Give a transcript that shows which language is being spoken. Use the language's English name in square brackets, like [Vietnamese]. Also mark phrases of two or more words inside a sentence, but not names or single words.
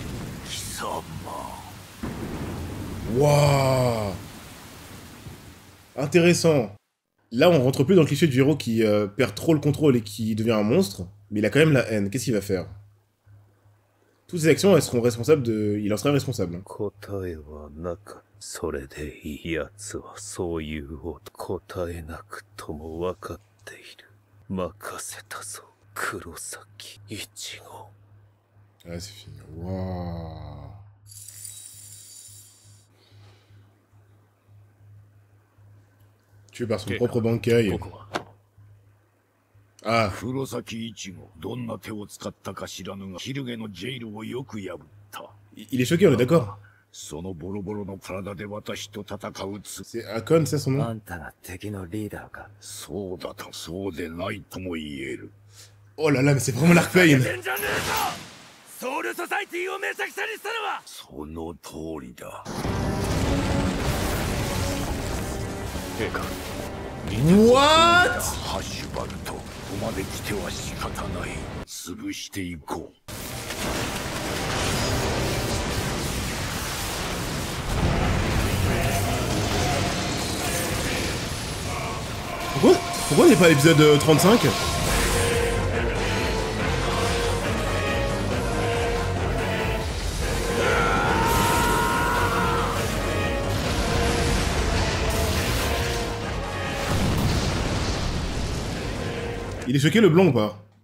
[French] Waouh. Intéressant. Là, on rentre plus dans le cliché du héros qui perd trop le contrôle et qui devient un monstre, mais il a quand même la haine. Qu'est-ce qu'il va faire? Toutes ses actions, elles seront responsables de... Il en sera responsable. Hein. [Japanese] それでいいやつはそういう答えなくとも分かっている。任せたぞ、黒崎一号。 [French] Ah, c'est fini. Waouh. Tué par son propre Bankai. Ah. [Japanese] 黒崎一号、どんな手を使ったか知らぬが、ヒルゲのジェイルをよく破った。 [French] Il est choqué, on est d'accord. [Japanese] そのボロボロの体で私と戦うつ。 [French] C'est Akon, c'est son nom? [Japanese] あんたが敵のリーダーか。そうだと、そうでないとも言える。 [French] Oh là là, mais c'est vraiment l'Arcane. [Japanese] ソウルソサイティをめちゃくちゃにしたのは。その通りだ。陛下。 What? ハッシュバルト、ここまで来ては仕方ない。潰していこう。 [French] Pourquoi on n'est pas à l'épisode 35? Il est choqué le blanc ou pas?